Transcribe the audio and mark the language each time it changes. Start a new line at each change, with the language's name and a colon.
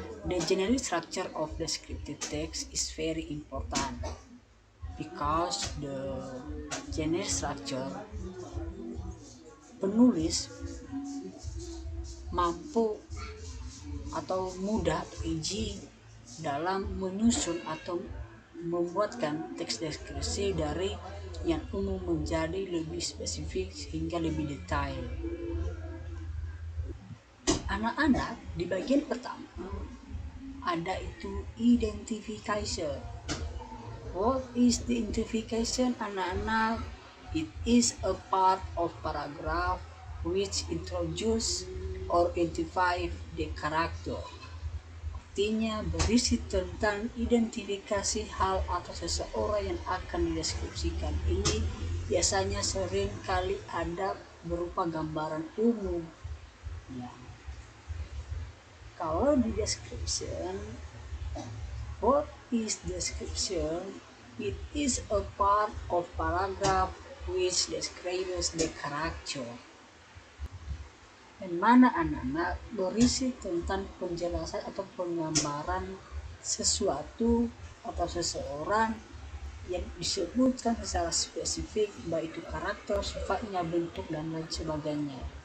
English: The generic structure of descriptive text is very important because the generic structure,
Indonesian: penulis mampu atau mudah atau easy dalam menyusun atau membuatkan teks deskripsi dari yang umum menjadi lebih spesifik sehingga lebih detail. Anak-anak, di bagian pertama ada itu identification.
English: What is the identification,
Indonesian: anak-anak?
English: It is a part of paragraph which introduce or identify the character.
Indonesian: Artinya berisi tentang identifikasi hal atau seseorang yang akan dideskripsikan. Ini biasanya sering kali ada berupa gambaran umum. Ya. Kalau di
English: description, what is description? It is a part of paragraph which describes the character.
Indonesian: Dan mana anak-anak berisi tentang penjelasan atau penggambaran sesuatu atau seseorang yang disebutkan secara spesifik, baik itu karakter, sifatnya, bentuk, dan lain sebagainya.